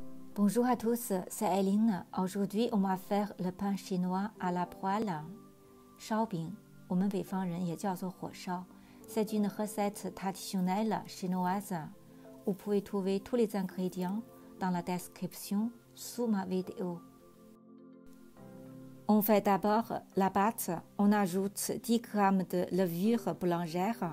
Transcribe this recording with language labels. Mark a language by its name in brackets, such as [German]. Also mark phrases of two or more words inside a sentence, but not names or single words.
[French] Bonjour à tous, c'est Eileen. Aujourd'hui, on va faire le pain chinois à la poêle. [Chinese] 烧饼，我们北方人也叫做火烧。 [French] C'est une recette traditionnelle chinoise. Vous pouvez trouver tous les ingrédients dans la description sous ma vidéo. On fait d'abord la pâte. On ajoute 10 g de levure boulangère.